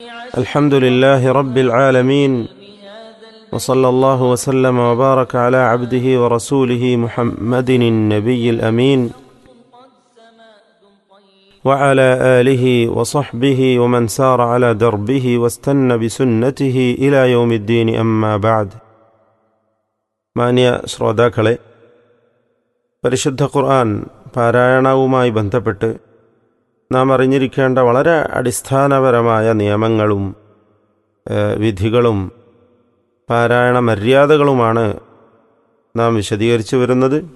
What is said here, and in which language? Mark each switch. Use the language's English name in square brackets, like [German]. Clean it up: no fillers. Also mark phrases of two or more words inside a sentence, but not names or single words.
[Arabic] الحمد لله رب العالمين وصلى الله وسلم وبارك على عبده ورسوله محمد النبي الأمين وعلى آله وصحبه ومن سار على دربه واستنى بسنته إلى يوم الدين أما بعد. [Malayalam] മാന്യ ശ്രോതാക്കളെ, പരിശുദ്ധ ഖുർആൻ പാരായണവുമായി ബന്ധപ്പെട്ട് നാം അറിഞ്ഞിരിക്കേണ്ട വളരെ അടിസ്ഥാനപരമായ നിയമങ്ങളും വിധികളും പാരായണ മര്യാദകളുമാണ് നാം വിശദീകരിച്ചു വരുന്നത്.